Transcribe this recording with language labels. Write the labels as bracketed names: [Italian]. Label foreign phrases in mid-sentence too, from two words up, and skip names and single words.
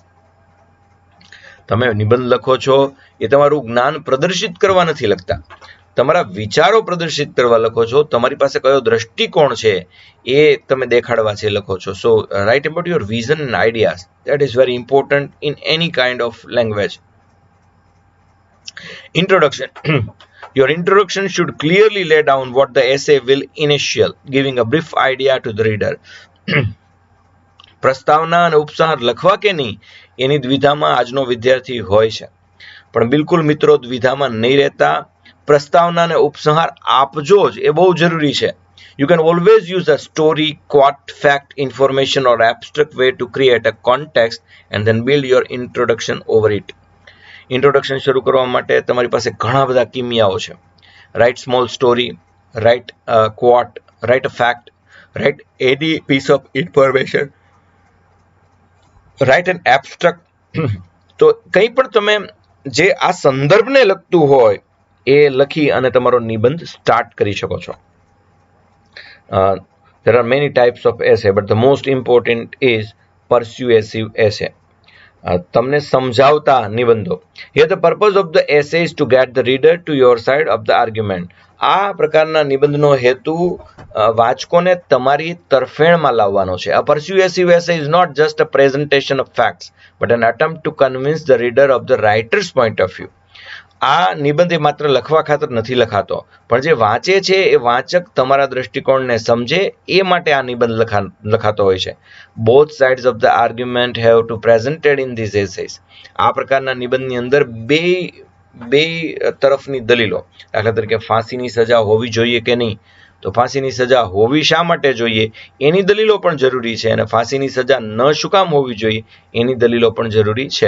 [Gujarati] તમે નિબંધ લખો છો એ તમારું જ્ઞાન પ્રદર્શિત કરવા નથી લખતા, તમારા વિચારો પ્રદર્શિત કરવા લખો છો, તમારી પાસે કયો દ્રષ્ટિકોણ છે એ તમે દેખાડવા છે લખો છો. [English] So write about your vision and ideas. That is very important in any kind of language. Introduction. Your introduction should clearly lay down what the essay will initial, giving a brief idea to the reader. [Gujarati] પ્રસ્તાવના અને ઉપસંહાર લખવા કે નહીં એની દ્વિધામાં આજનો વિદ્યાર્થી હોય છે, પણ બિલકુલ મિત્રો દ્વિધામાં નહીં રહેતા. પ્રસ્તાવના અને ઉપસંહાર આપજો જ, એ બહુ જરૂરી છે. [English] You can always use a story, quote, fact, information or abstract way to create a context and then build your introduction over it. [Gujarati] ઇન્ટ્રોડક્શન શરૂ કરવા માટે તમારી પાસે ઘણા બધા કિમિયાઓ છે. [English] Write small story, write quote, write a fact, write any piece of information, write an abstract. [Gujarati] તો કંઈ પણ તમે જે આ સંદર્ભને લગતું હોય એ લખી અને તમારો નિબંધ સ્ટાર્ટ કરી શકો છો. [English] There are many types of essay, but the most important is persuasive essay. [Gujarati] તમને સમજાવતા નિબંધો. [English] Here the purpose of the essay is to get the reader to your side of the argument. [Gujarati] આ પ્રકારના નિબંધનો હેતુ વાચકોને તમારી તરફેણમાં લાવવાનો છે. [English] A persuasive essay is not just a presentation of facts, but an attempt to convince the reader of the writer's point of view. [Gujarati] આ નિબંધ એ માત્ર લખવા ખાતર નથી લખાતો, પણ જે વાંચે છે એ વાચક તમારા દ્રષ્ટિકોણને સમજે એ માટે આ નિબંધ લખાતો હોય છે. [English] Both sides of the argument have to presented in this essays. [Gujarati] આ પ્રકારના નિબંધની અંદર બે તરફની દલીલો, દાખલા તરીકે ફાંસીની સજા હોવી જોઈએ કે નહીં, તો ફાંસીની સજા હોવી શા માટે જોઈએ એની દલીલો પણ જરૂરી છે, અને ફાંસીની સજા ન શું કામ હોવી જોઈએ એની દલીલો પણ જરૂરી છે.